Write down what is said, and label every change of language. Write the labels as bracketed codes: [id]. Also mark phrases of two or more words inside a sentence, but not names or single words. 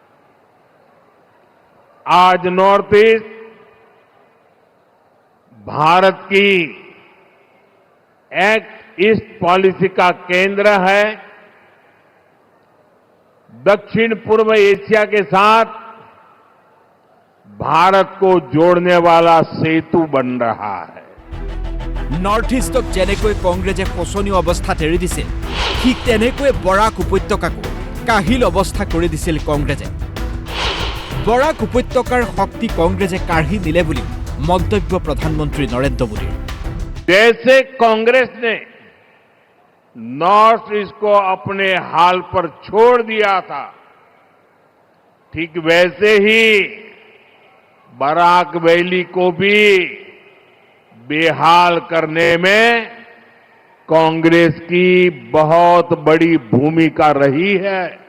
[hi] आज नॉर्थ ईस्ट भारत की एक्ट ईस्ट पॉलिसी का केंद्र है। दक्षिण पूर्व एशिया के साथ भारत को जोड़ने वाला सेतु बन रहा है। [as] নৰ্থ ইষ্টক যেনেকৈ কংগ্ৰেছে শোচনীয় অৱস্থাত এৰি দিছিল, ঠিক তেনেকৈ বৰাক উপত্যকাকো কাহিল অৱস্থা কৰি দিছিল কংগ্ৰেছে। বৰাক উপত্যকাৰ শক্তি কংগ্ৰেছে কাঢ়ি নিলে বুলি মন্তব্য প্ৰধানমন্ত্ৰী নৰেন্দ্ৰ মোদীৰ। [hi] जैसे कांग्रेस ने नॉर्थ ईस्ट को अपने हाल पर छोड़ दिया था, ठीक वैसे ही बराक वैली को भी बेहाल करने में कांग्रेस की बहुत बड़ी भूमिका रही है।